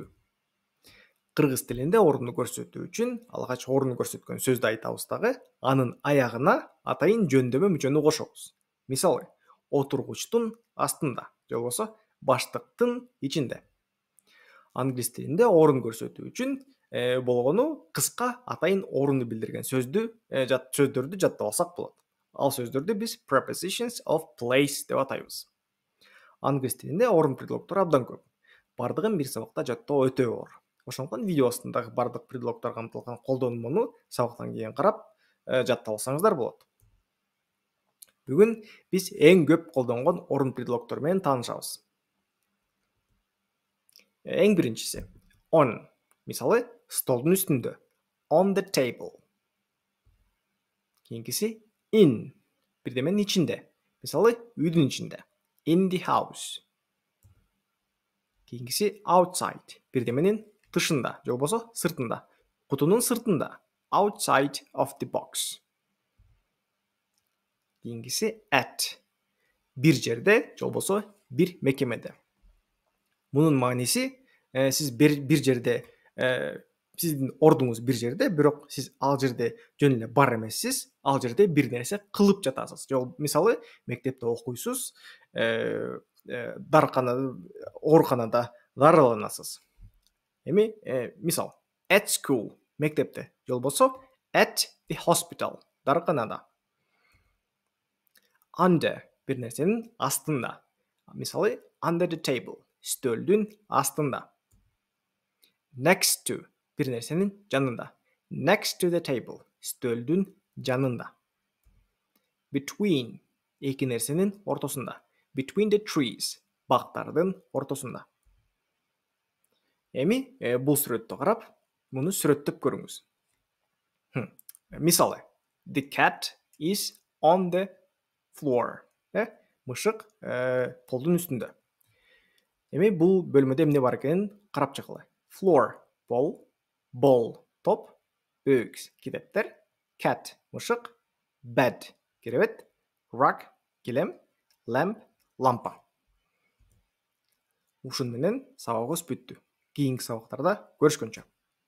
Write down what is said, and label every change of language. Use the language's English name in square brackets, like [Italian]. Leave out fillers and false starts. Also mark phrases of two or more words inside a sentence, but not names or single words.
[Kyrgyz] Кыргыз тилинде орунду көрсөтүү үчүн алгач орунду көрсөткөн сөздү айтабыз дагы, анын аягына атайын жөндөмө мүчөнү кошобуз. Мисалы, отургучтун астында, же болбосо баштыктын ичинде. Англис тилинде орун көрсөтүү үчүн болгону кыска атайын орунду билдирген сөздөрдү жаттап алсак болот. Ал сөздөрдү биз [English] prepositions of place [Kyrgyz] деп атайбыз. Англис тилинде орун предлогтору абдан көп. Бардыгын бир сабакта жаттоо өтө оор. Ошондуктан видео астындагы бардык предлогдор камтылган колдонмону сабактан кийин карап жаттап алсаңыздар болот. Бүгүн биз эң көп колдонгон орун предлогтору менен таанышабыз. Эң биринчиси on. Мисалы, столдун үстүндө. [English] On the table. [Kyrgyz] Кийинкиси in. Бирдеменин ичинде. Мисалы, үйдүн ичинде. [English] In the house. [Kyrgyz] Кийинкиси outside. Бирдеменин тышында, же болбосо сыртында. Кутунун сыртында. [English] Outside of the box. [Kyrgyz] Кийинкиси at. Бир жерде, же болбосо бир мекемеде. Мунун мааниси сиз бир жерде сиздин ордуңуз бир жерде, бирок сиз ал жерде жөн эле бар эмессиз, ал жерде бир нерсе кылып жатасыз. Мисалы, мектепте окуйсуз, ооруканада дарыланасыз. Эми мисал, [English] at school, [Kyrgyz] мектепте, же болбосо [English] at the hospital, [Kyrgyz] дарыканада. Under, бир нерсенин астында. Мисалы, [English] under the table, [Kyrgyz] стөлдүн астында. [English] Next to, [Kyrgyz] бир нерсенин жанында. [English] Next to the table, [Kyrgyz] стөлдүн жанында. Between, эки нерсенин ортосунда. [English] Between the trees, [Kyrgyz] бактардын ортосунда. Эми бул сүрөттү карап, муну сүрөттөп көрүңүз. Мисалы, [English] the cat is on the floor. [Kyrgyz] Мышык полдун үстүндө. Эми бул бөлмөдө эмне бар экенин карап чыкалы. [English] Floor, пол, ball, [Kyrgyz] топ, books, китептер, cat, мышык, bed, керебет, rug, килем, lamp, лампа. Ушун менен сабагыбыз бүттү. Кийинки сабактарда көрүшкөнчө.